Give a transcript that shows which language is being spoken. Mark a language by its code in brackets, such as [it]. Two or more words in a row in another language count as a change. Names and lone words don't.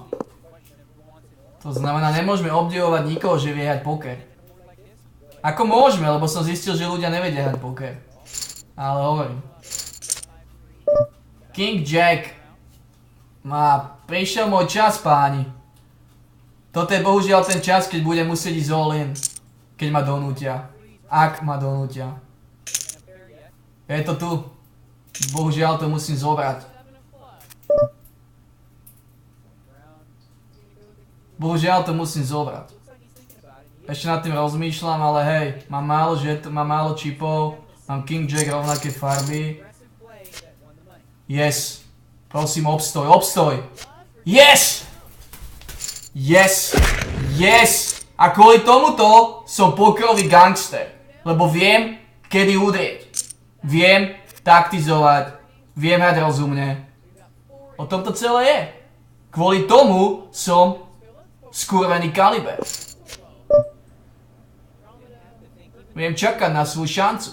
[sk] To znamená, nemôžeme obdivovať nikoho, že vie hrať poker. Ako môžeme, lebo som zistil, že ľudia nevedia hrať poker. Ale hovorím. [en] King Jack. [sk] Prišiel môj čas, páni. Toto je bohužiaľ ten čas, keď budem musieť ísť [en] all in. [sk] Keď ma donútia. Ak ma donútia. Je to tu. Bohužiaľ to musím zobrať. Bohužiaľ to musím zobrať. Ešte nad tým rozmýšľam, ale hej, mám málo čipov, mám [en] King Jack [sk] rovnaké farby. Yes. Prosím, obstoj. [en] Yes! Yes! Yes! [sk] A kvôli tomuto som pokerový gangster. Lebo viem, kedy udrieť. Viem taktizovať. Viem hrať rozumne. O tom to celé je. Kvôli tomu som skurvený kaliber. Viem čakať na svoju šancu.